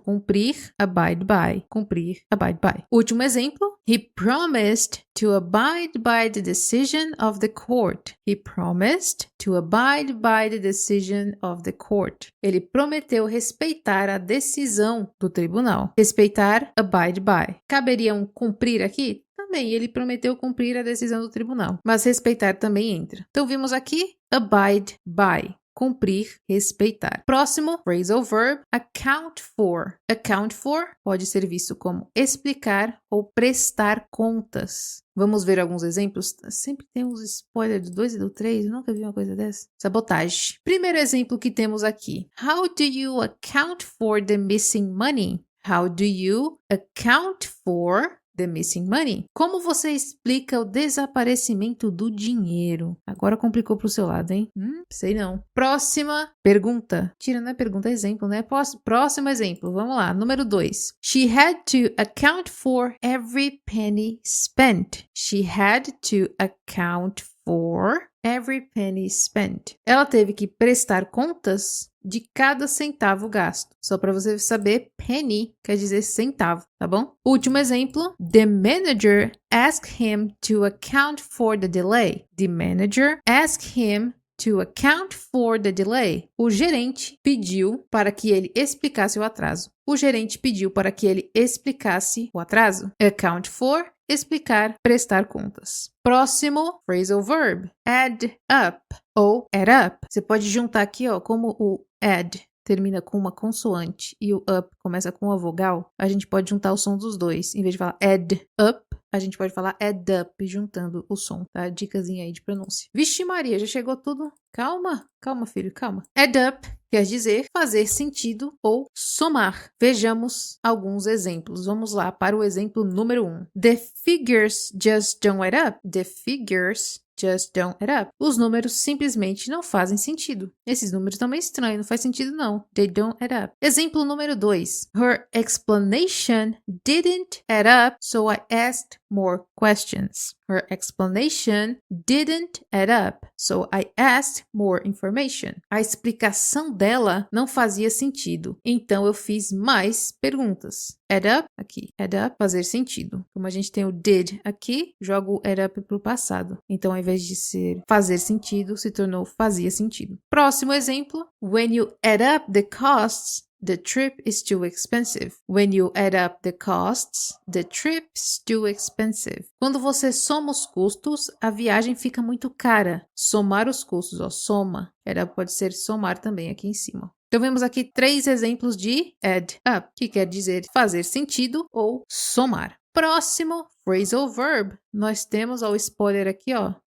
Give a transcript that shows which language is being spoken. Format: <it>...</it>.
<pt>Cumprir, abide by. Cumprir, abide by. Último exemplo.</pt> <en>He promised to abide by the decision of the court. He promised to abide by the decision of the court.</en> <pt>Ele prometeu respeitar a decisão do tribunal. Respeitar, abide by. Caberia um cumprir aqui? Também, ele prometeu cumprir a decisão do tribunal. Mas respeitar também entra. Então, vimos aqui abide by. Cumprir, respeitar. Próximo, phrasal verb, account for. Account for pode ser visto como explicar ou prestar contas. Vamos ver alguns exemplos? Sempre tem uns spoilers do 2 e do 3, eu nunca vi uma coisa dessa. Sabotagem. Primeiro exemplo que temos aqui.</pt> <en>How do you account for the missing money? How do you account for the missing money?</en> <pt>Como você explica o desaparecimento do dinheiro? Agora complicou pro seu lado, hein? Sei não. Próxima pergunta. Tira, não é pergunta, é exemplo, né? Próximo exemplo. Vamos lá. Número 2.</pt> <en>She had to account for every penny spent. She had to account for every penny spent.</en> <pt>Ela teve que prestar contas de cada centavo gasto. Só para você saber, penny quer dizer centavo, tá bom? Último exemplo.</pt> <en>The manager asked him to account for the delay. The manager asked him to account for the delay.</en> <pt>O gerente pediu para que ele explicasse o atraso. O gerente pediu para que ele explicasse o atraso. Account for, explicar, prestar contas. Próximo, phrasal verb, add up ou add up. Você pode juntar aqui, ó, como o add termina com uma consoante e o up começa com uma vogal, a gente pode juntar o som dos dois. Em vez de falar add up, a gente pode falar add up, juntando o som, tá? Dicasinha aí de pronúncia. Vixe Maria, já chegou tudo? Calma, calma filho, calma. Add up quer dizer fazer sentido ou somar. Vejamos alguns exemplos. Vamos lá para o exemplo número 1.</pt> <en>The figures just don't add up. The figures just don't add up.</en> <pt>Os números simplesmente não fazem sentido. Esses números estão meio estranhos, não faz sentido não.</pt> <en>They don't add up.</en> <pt>Exemplo número 2.</pt> <en>Her explanation didn't add up, so I asked more questions. Her explanation didn't add up, so I asked more information.</en> <pt>A explicação dela não fazia sentido, então eu fiz mais perguntas. Add up, aqui. Add up, fazer sentido. Como a gente tem o did aqui, jogo o add up para o passado. Então, ao invés de ser fazer sentido, se tornou fazia sentido. Próximo exemplo.</pt> <en>When you add up the costs, the trip is too expensive. When you add up the costs, the trip is too expensive.</en> <pt>Quando você soma os custos, a viagem fica muito cara. Somar os custos, ó, soma. Add up pode ser somar também aqui em cima. Então, vemos aqui 3 exemplos de add up, que quer dizer fazer sentido ou somar. Próximo, phrasal verb. Nós temos, ó, o spoiler aqui, ó.</pt>